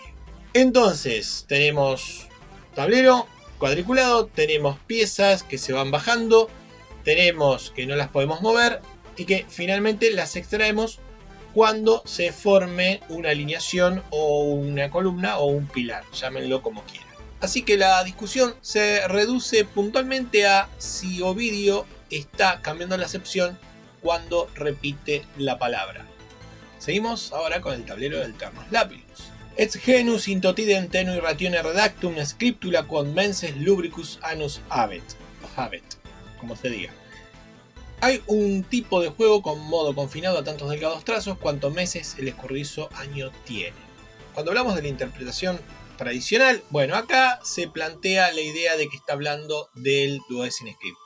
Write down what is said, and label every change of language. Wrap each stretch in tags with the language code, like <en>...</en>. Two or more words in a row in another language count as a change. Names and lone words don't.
<es>Entonces tenemos tablero cuadriculado, tenemos piezas que se van bajando, tenemos que no las podemos mover y que finalmente las extraemos cuando se forme una alineación o una columna o un pilar, llámenlo como quieran. Así que la discusión se reduce puntualmente a si Ovidio está cambiando la acepción cuando repite la palabra. Seguimos ahora con el tablero del Ternus Lapillus.</es> <la>Et genus in totidem tenui ratione redactum scriptula quod menses lubricus annus habet,</la> <es>como se diga. Hay un tipo de juego con modo confinado a tantos delgados trazos cuanto meses el escurridizo año tiene. Cuando hablamos de la interpretación tradicional, bueno, acá se plantea la idea de que está hablando del Duodecim Scripta.</es>